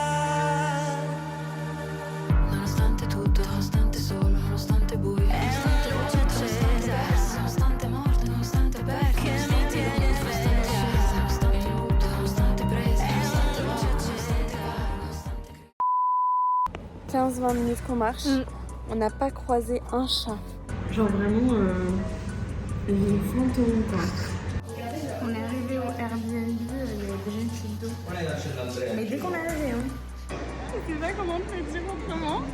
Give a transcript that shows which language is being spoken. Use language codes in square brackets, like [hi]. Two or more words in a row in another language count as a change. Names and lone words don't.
[it] Nonostante tutto, nonostante solo, nonostante buio, nonostante luce accesa, nonostante morte, nonostante becco, nonostante tieni sveglia, nonostante lutto, nonostante presa, nonostante luce accesa, nonostante [fr] 15-20 minutes qu'on marche, on n'a pas croisé un chat. Genre vraiment une fantôme quoi. On est arrivé au Airbnb, il y avait déjà une chute d'eau. Mais dès qu'on est arrivé, hein. Je sais pas comment te le dire autrement.